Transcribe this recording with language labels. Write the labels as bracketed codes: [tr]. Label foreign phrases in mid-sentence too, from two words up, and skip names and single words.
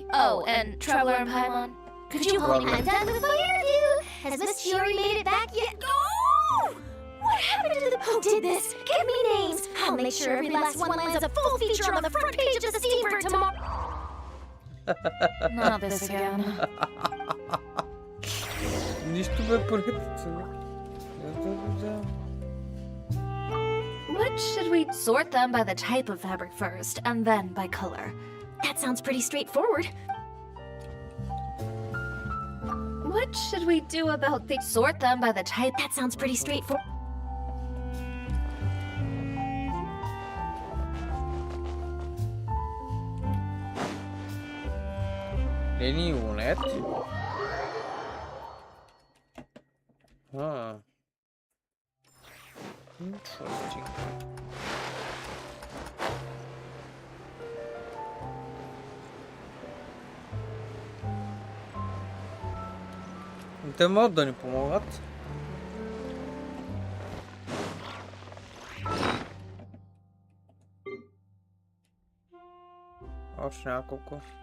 [en] Oh, and Traveler and Paimon, could you hold me? I'm done with my interview. Has Miss Chiori made it back yet? Oh! What happened to the... Who did this? Give me names. I'll make sure every last one lands a full feature on the front page of the Steam for tomorrow. Not this again. [bg] Нищо бе поредица. [en] What should we sort them by the type of fabric first, and then by color? That sounds pretty straightforward. What should we do about the sort them by the type? That sounds pretty straightforward. Any unit? Huh. Interesting. [bg] Те могат да ни помогат. Още няколко.